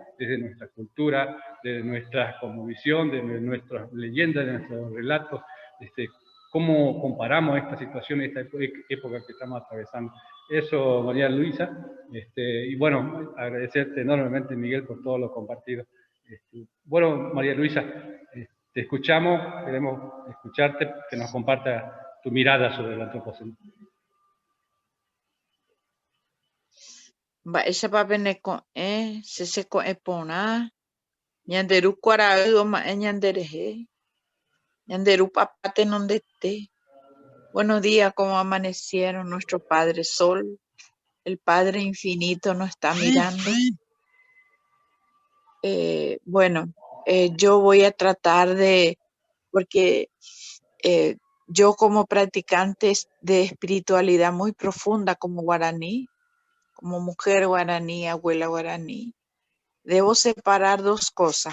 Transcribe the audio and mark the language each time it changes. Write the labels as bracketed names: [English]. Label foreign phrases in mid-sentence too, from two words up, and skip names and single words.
[Spanish] Desde nuestra cultura, de nuestra cosmovisión, de nuestras leyendas, de nuestros relatos, cómo comparamos esta situación, esta época que estamos atravesando. Eso, María Luisa, y bueno, agradecerte enormemente, Miguel, por todo lo compartido. Bueno, María Luisa, te escuchamos, queremos escucharte, que nos comparta tu mirada sobre el antropoceno. [Guarani] Mba'éichapa peneko seseko porã ñanderu kuarahy oma'ẽ ñanderehe ñanderu papá tenondete. [Spanish] Buenos días, ¿cómo amanecieron? Nuestro Padre Sol, el Padre Infinito nos está mirando. Bueno, yo voy a tratar porque yo como practicante de espiritualidad muy profunda como guaraní, como mujer guaraní, abuela guaraní, debo separar dos cosas.